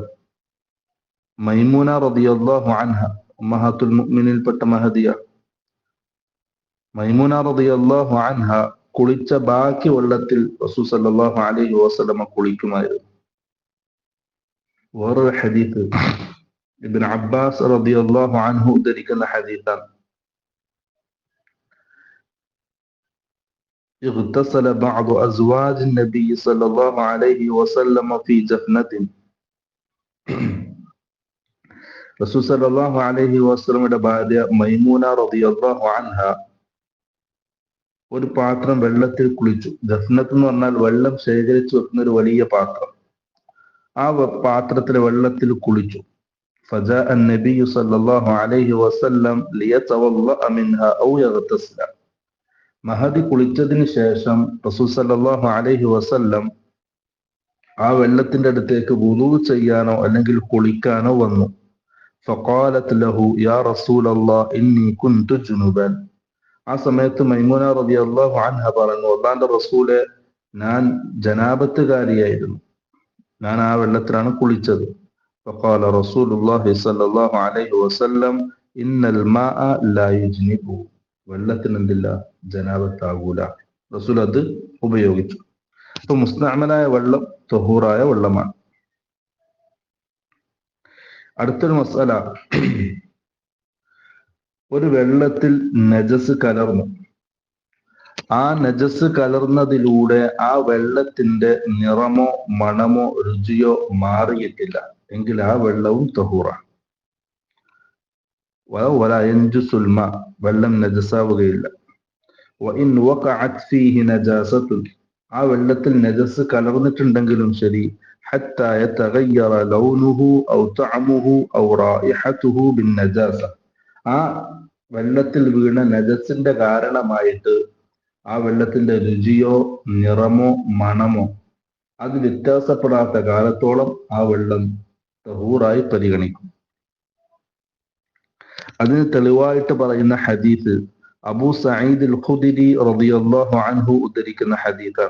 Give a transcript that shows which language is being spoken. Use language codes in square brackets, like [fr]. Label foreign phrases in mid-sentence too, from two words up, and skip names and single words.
[ml] മൈമൂന [ar] رضي الله عنها أمهات المؤمنين [ml] മഹദിയ. മൈമൂന [ar] رضي الله عنها [ml] കുളിച്ച ബാക്കി വെള്ളത്തിൽ റസൂൽ [ar] صلى الله عليه وسلم [ml] കുളിക്കുമായിരുന്നു. വേറൊരു ഹദീസ് ഇബ്നു അബ്ബാസ് [ar] رضي الله عنه [ml] ഉദ്ധരിക്കുന്ന ഹദീസാണ്. [ar] اغتسل بعض أزواج النبي صلى الله عليه وسلم في جفنة. [ml] റസൂൽ [ar] صلى الله عليه وسلم [ml] ഭാര്യ മൈമൂന [ar] رضي الله عنها [ml] ഒരു പാത്രം വെള്ളത്തിൽ കുളിച്ചു. ജഫ്നത്ത് എന്ന് പറഞ്ഞാൽ വെള്ളം ശേഖരിച്ചു വെക്കുന്ന ഒരു വലിയ പാത്രം. ആ പാത്രത്തിലെ വെള്ളത്തിൽ കുളിച്ചു. [ar] فجاء النبي صلى الله عليه وسلم ليتوضأ منها أو يغتسل. [ml] മഹദി കുളിച്ചതിന് ശേഷം റസൂൽ [ar] صلى الله عليه وسلم [ml] ആ വെള്ളത്തിന്റെ അടുത്തേക്ക് വുളൂ ചെയ്യാനോ അല്ലെങ്കിൽ കുളിക്കാനോ വന്നു. [ar] فقالت له يا رسول الله إني كنت جنبا. [ml] ആ സമയത്ത് മൈമൂന [ar] رضي الله عنها [ml] പറഞ്ഞു, അല്ലാഹുവിന്റെ റസൂലെ, ഞാൻ ജനാബത്തുകാരിയായിരുന്നു, ഞാൻ ആ വെള്ളത്തിലാണ് കുളിച്ചത്. [ar] فقال رسول الله صلى الله عليه وسلم إن الماء لا يجنب. [ml] വെള്ളത്തിന് എന്തില്ല, ജനാബത്താകൂല. റസൂൽ അത് ഉപയോഗിച്ചു. അപ്പൊ മുസ്തഅമലായ വെള്ളം തഹൂറായ വെള്ളമാണ്. അടുത്തൊരു മസ്അല, ഒരു വെള്ളത്തിൽ നജസ് കലർന്നു. ആ നജസ് കലർന്നതിലൂടെ ആ വെള്ളത്തിന്റെ നിറമോ മണമോ രുചിയോ മാറിയിട്ടില്ല എങ്കിൽ ആ വെള്ളവും തഹൂറാണ്. വെള്ളം നജസാവുകയില്ല. ആ വെള്ളത്തിൽ നജസ് കലർന്നിട്ടുണ്ടെങ്കിലും ശരി, [ar] حتى يتغير لونه أو طعمه أو رائحته بالنجاسة. [ml] ആ വെള്ളത്തിൽ വീണ നജസിന്റെ കാരണമായിട്ട് ആ വെള്ളത്തിന്റെ രുചിയോ നിറമോ മണമോ അത് വ്യത്യാസപ്പെടാത്ത കാലത്തോളം ആ വെള്ളം തഹൂറായി പരിഗണിക്കും. അതിന് തെളിവായിട്ട് പറയുന്ന ഹദീസ് അബൂ സഈദ് അൽ ഖുദരി [ar] رضي الله عنه [ml] ഉദ്ധരിക്കുന്ന ഹദീസാണ്.